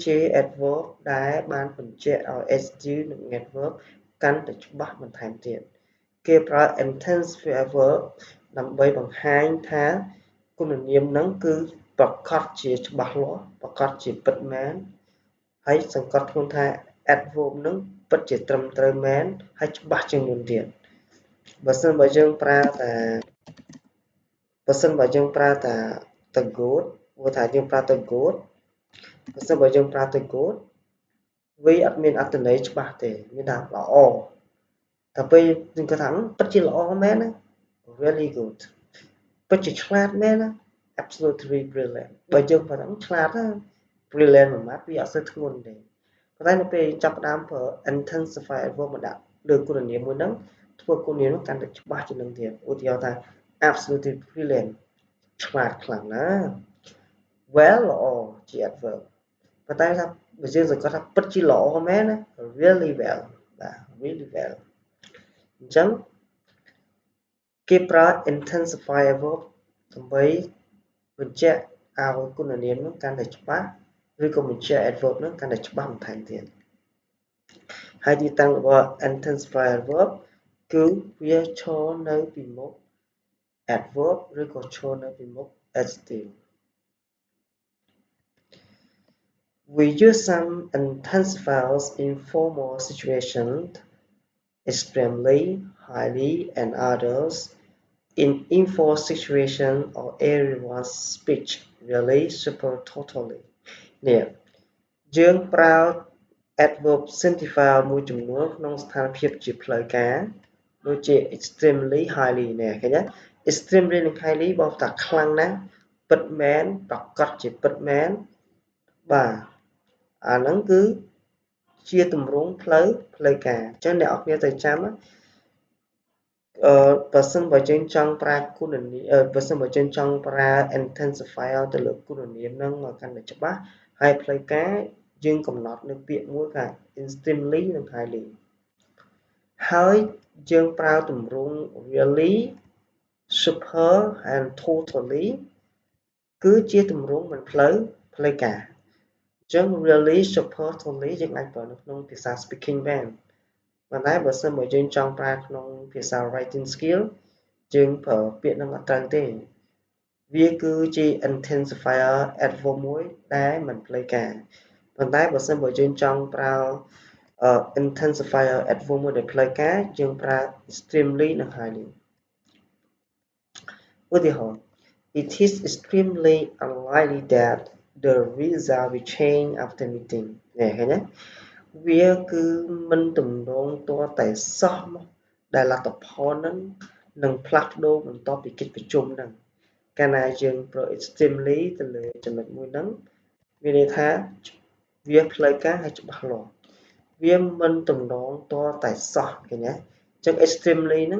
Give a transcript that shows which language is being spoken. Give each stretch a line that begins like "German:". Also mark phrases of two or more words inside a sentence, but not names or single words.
Khmer: adverb ដែលបានបញ្ជាក់ឲ្យ adjective និង adverb កាន់តែច្បាស់បន្ថែមទៀតគេប្រើ
English: intensive adverb
Khmer: ដើម្បីបង្ហាញថាគុណនាមហ្នឹងគឺប្រកាសជាច្បាស់លាស់ប្រកាសជាពិតមែនហើយសង្កត់ធ្ងន់ថា adverb ហ្នឹងពិតជាត្រឹមត្រូវមែនហើយច្បាស់ជាងមុនទៀតបើសិនបើយើងប្រើតែ
English: the good
Khmer: ព្រោះថាយើងប្រើ
English: the good
Khmer: បើសិនបើយើងប្រើ
English: the good
Khmer: វាអត់មានអត្ថន័យច្បាស់ទេមានថាល្អតែពេលយើងគាត់ថាពិតជាល្អមែនណា
English: really good
Khmer: ពិតជាឆ្លាត មែនណា
English: absolutely brilliant
Khmer: បើយើងប្រើហ្នឹងឆ្លាតណា brilliant មួយម៉ាត់វាអត់សូវធ្ងន់ទេប៉ុន្តែនៅពេលចាប់ផ្ដើមប្រើ
English: intensify adverb
Khmer: មកដាក់លើគុណនាមមួយ ហ្នឹងធ្វើគុណនាមហ្នឹងកាន់តែច្បាស់ជាងនឹងទៀតឧទាហរណ៍ថា
English: absolutely brilliant
Khmer: ឆ្លាតខ្លាំងណាស់ well ល្អជា adverb ប៉ុន្តែថាបើយើងសង្កត់ថាពិតជាល្អមែនណា
English: really well
Khmer: បាទ
English: really well
Khmer: អញ្ចឹងគេប្រើ
English: intensify adverb
Khmer: ដើម្បីបញ្ជាក់ឲ្យគុណនាមនោះកាន់តែច្បាស់ឬក៏បញ្ជាក់ adverb នោះកាន់តែច្បាស់បន្ថែមទៀតហើយទីតាំងរបស់
English: intensify adverb
Khmer: គឺវាឈរនៅពីមុខ adverb ឬក៏ឈរនៅពីមុខ adjective
English: We use some intensifiers in formal situations extremely, highly, and others in informal situations or everyone's speech really super totally
Khmer: នេះយើងប្រើ
English: adverb simplifier
Khmer: មួយចំនួនក្នុងស្ថានភាពជាផ្លូវការដូចជា
English: extremely highly
Khmer: នេះឃើញទេ extremely និង highly បោះថាខ្លាំងណាស់ពិតមែនប្រកាសជាពិតមែនបាទអាហ្នឹងគឺជាទម្រង់ផ្លូវការអញ្ចឹងអ្នកនរគ្នាទៅចាំ បើសិនបើយើងចង់ប្រើគុណនាមបើសិនបើយើងចង់ប្រើ intensifier ទៅលើគុណនាមហ្នឹងឲ្យកាន់តែច្បាស់ហើយ ផ្លូវការយើងកំណត់នៅពាក្យមួយថា extremely និង highly ហើយយើងប្រើទម្រង់
English: really super and totally
Khmer: គឺជាទម្រង់មិនផ្លូវការអញ្ចឹង
English: really super totally
Khmer: យើងអាចប្រើនៅក្នុងភាសា speaking បានប៉ុន្តែបើសិនបើយើងចង់ប្រើក្នុងភាសា
English: writing skill
Khmer: យើងប្រើពាក្យហ្នឹងអត់ត្រូវទេវាគឺជា
English: intensifier adverb
Khmer: មួយដែលមិនផ្លូវការប៉ុន្តែបើសិនបើយើងចង់ប្រើ
English: intensifier adverb
Khmer: មួយដែលផ្លូវការយើងប្រើ extremely និង highly ឧទាហរណ៍
English: It is extremely unlikely that the result will change after meeting
Khmer: នេះឃើញទេវាគឺមិនទំនងទាល់តែសោះមកដែលលទ្ធផលនឹងនឹងផ្លាស់ប្ដូរបន្ទាប់ពីកិច្ចប្រជុំហ្នឹងកាលណាយើងប្រើ extremely ទៅលើចំណុចមួយហ្នឹងមានន័យថាវាផ្លូវការហើយច្បាស់លាស់វាមិនទំនងទាល់តែសោះឃើញទេអញ្ចឹង extremely ហ្នឹង